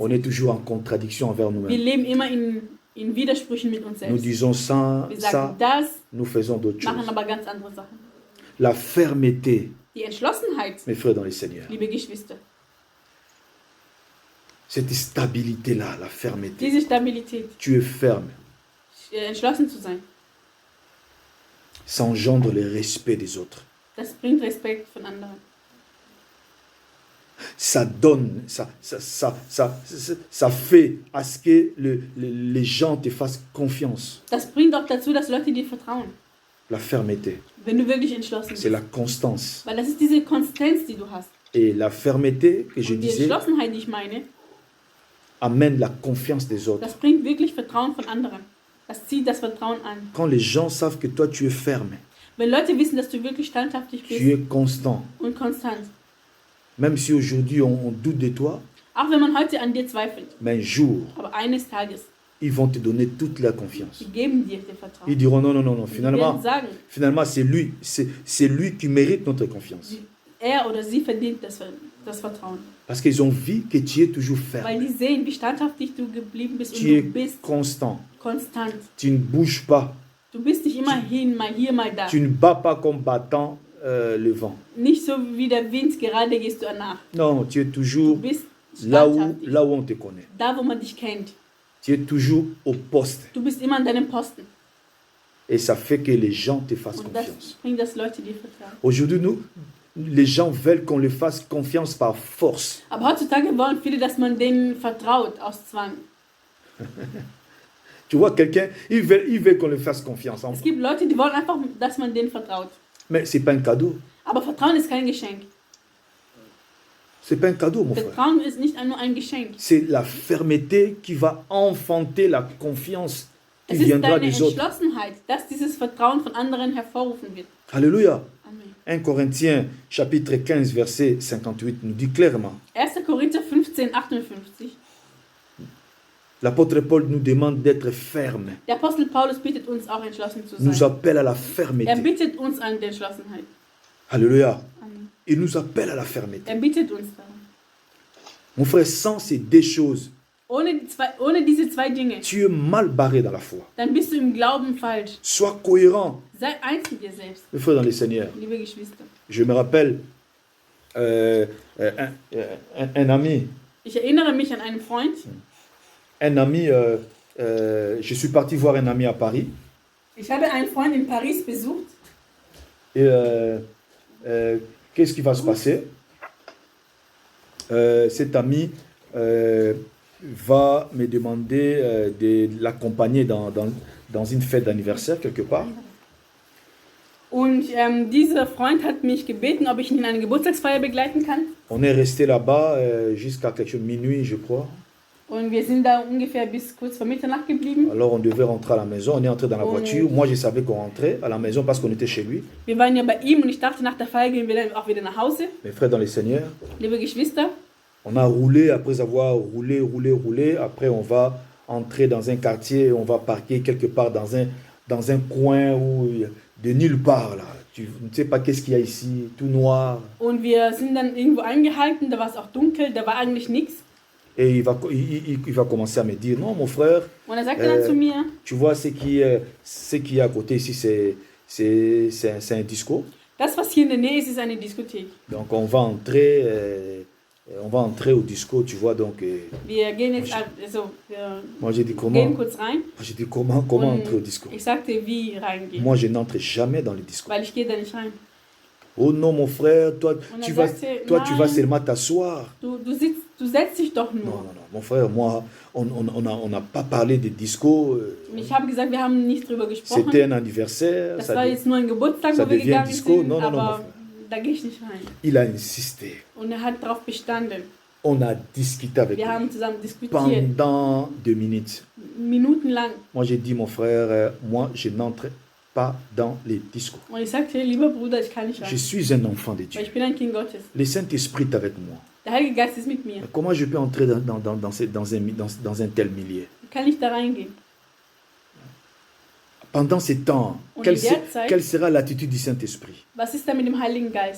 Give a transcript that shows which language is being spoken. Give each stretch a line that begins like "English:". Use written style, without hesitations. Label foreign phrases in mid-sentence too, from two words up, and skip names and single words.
French: On
German: sind.
French: est toujours en contradiction envers
German: Wir
French: nous-mêmes.
German: leben immer in Widersprüchen mit uns
French: Nous
German: selbst.
French: disons ça,
German: Wir
French: ça,
German: sagen das,
French: nous faisons d'autres
German: machen
French: choses.
German: aber ganz andere Sachen.
French: La fermeté,
German: Die Entschlossenheit,
French: mes frères dans le Seigneur,
German: liebe Geschwister,
French: cette stabilité-là, la fermeté,
German: diese Stabilität,
French: tu es ferme,
German: entschlossen zu sein,
French: ça engendre le respect des autres.
German: das bringt Respekt von anderen.
French: Ça donne, ça fait à ce que les gens te fassent confiance.
German: Das bringt auch dazu, dass Leute dir vertrauen,
French: La fermeté,
German: wenn du wirklich entschlossen
French: c'est
German: bist.
French: la constance.
German: Weil das ist diese Konstanz, die du hast.
French: Et la fermeté que je
German: Und die
French: disais
German: Entschlossenheit, die ich meine,
French: amène la confiance des autres.
German: das bringt wirklich Vertrauen von anderen. Das zieht das Vertrauen an.
French: Quand les gens savent que toi tu es ferme,
German: Wenn Leute wissen, dass du wirklich standhaftig
French: tu
German: bist
French: es constant,
German: und konstant,
French: même si aujourd'hui on doute de toi,
German: auch wenn man heute an dir zweifelt,
French: mais un jour,
German: aber eines Tages,
French: ils vont te donner toute la confiance.
German: sie geben dir den Vertrauen.
French: Ils diront non,
German: Sie werden sagen,
French: finalement c'est lui qui mérite notre confiance.
German: er oder sie verdient das Vertrauen.
French: Parce qu'ils ont vu que tu es toujours
German: Weil
French: ferme,
German: die sehen, wie standhaftig du geblieben bist und
French: tu
German: du
French: es
German: bist
French: constant,
German: konstant.
French: tu ne bouges pas,
German: Du bist nicht immer hin, mal hier, mal da.
French: tu ne bats pas comme battant le vent.
German: Nicht so wie der Wind, gerade gehst du nach.
French: Non, tu es
German: Du
French: toujours
German: bist
French: là
German: standhaftig.
French: où on te connaît.
German: Da, wo man dich kennt.
French: Tu es toujours au poste.
German: Du bist immer an deinem Posten.
French: Et ça fait que les gens te fassent
German: Und das
French: confiance.
German: bringt, dass Leute dir vertrauen.
French: Aujourd'hui, les gens veulent qu'on leur fasse confiance par force.
German: Aber heutzutage wollen viele, dass man denen vertraut, aus Zwang.
French: Tu vois, quelqu'un, il veut qu'on leur fasse confiance.
German: Es gibt Leute, die wollen einfach, dass man denen vertraut.
French: Mais ce n'est pas un cadeau.
German: Aber Vertrauen ist kein Geschenk.
French: Ce n'est pas un cadeau, mon frère.
German: Vertrauen ist nicht nur ein Geschenk.
French: C'est la fermeté qui va enfanter la confiance qui
German: Es ist
French: viendra
German: deine
French: des autres.
German: Entschlossenheit, dass dieses Vertrauen von anderen hervorrufen wird.
French: Alléluia.
German: Amen.
French: 1 Corinthiens chapitre 15 verset 58 nous dit clairement,
German: 1. Korinther 15, 58.
French: l'apôtre Paul nous demande d'être ferme,
German: Der Apostel Paulus bittet uns auch entschlossen zu
French: nous
German: sein.
French: appelle à la
German: Er
French: fermeté.
German: bittet uns an die Entschlossenheit.
French: Alléluia.
German: Amen.
French: Il nous appelle à la fermeté.
German: Er bittet uns darum.
French: Mon frère, sans ces deux choses,
German: Ohne diese zwei Dinge,
French: tu es mal barré dans la foi.
German: dann bist du im Glauben falsch.
French: Sois cohérent,
German: Sei eins mit dir selbst,
French: mes frères dans le Seigneur.
German: liebe Geschwister.
French: Je me rappelle, euh, un ami,
German: Ich erinnere mich an einen Freund.
French: Je suis parti voir un ami à Paris.
German: Ich habe einen Freund in Paris besucht.
French: Et qu'est-ce qui va se passer? Cet ami va me demander de l'accompagner dans une fête d'anniversaire quelque part.
German: Und dieser Freund hat mich gebeten, ob ich ihn in eine Geburtstagsfeier begleiten kann.
French: On est resté là-bas jusqu'à quelque chose minuit, je crois.
German: Und wir sind da ungefähr bis kurz vor Mitternacht geblieben.
French: Alors on devait rentrer à la maison, on est entré dans la voiture. Moi je savais qu'on rentrait à la maison parce qu'on était chez lui.
German: Wir waren ja bei ihm und ich dachte, nach der Feier gehen wir dann auch wieder nach Hause.
French: Mes frères dans le Seigneur.
German: Liebe Geschwister.
French: On a roulé, après avoir roulé. Après on va entrer dans un quartier, on va parquer quelque part dans un coin où de nulle part là. Tu ne sais pas qu'est-ce qu'il y a ici, tout noir.
German: Und wir sind dann irgendwo eingehalten, da war es auch dunkel, da war eigentlich nichts.
French: Et il va commencer à me dire, non mon frère,
German: Und er sagte dann zu mir,
French: tu vois ce qui est à côté ici, c'est un disco.
German: Das, was hier in der Nähe ist, ist eine Diskothek.
French: Donc on va entrer au disco, tu vois, donc...
German: Wir gehen jetzt,
French: moi j'ai dit
German: gehen kurz rein.
French: J'ai dit comment entrer au disco?
German: Ich sagte, wie reingehen.
French: Moi je n'entre jamais dans le disco.
German: Weil ich gehe da nicht rein.
French: Oh non mon frère, toi tu vas seulement t'asseoir.
German: Du setzt dich doch nur.
French: Non, mon frère, moi, on n'a pas parlé de disco.
German: Und ich habe gesagt, wir haben nicht drüber gesprochen.
French: C'était un anniversaire.
German: Das war jetzt nur ein Geburtstag, wo wir gegangen sind, aber da gehe ich nicht rein.
French: Il a insisté.
German: Und er hat darauf bestanden.
French: On a discuté avec lui.
German: Wir haben zusammen diskutiert.
French: Pendant 2 minutes.
German: Minutenlang.
French: Moi, j'ai dit, mon frère, moi, je n'entre pas dans les discos.
German: Und ich sagte, lieber Bruder, ich kann nicht rein.
French: Je suis un enfant de Dieu.
German: Weil ich bin ein Kind Gottes.
French: Le Saint-Esprit est avec moi.
German: Der Heilige Geist ist mit mir.
French: Comment je peux entrer dans un tel milieu?
German: Kann ich da reingehen?
French: Pendant ces temps, quelle sera l'attitude du Saint-Esprit?
German: Was ist da mit dem Heiligen Geist?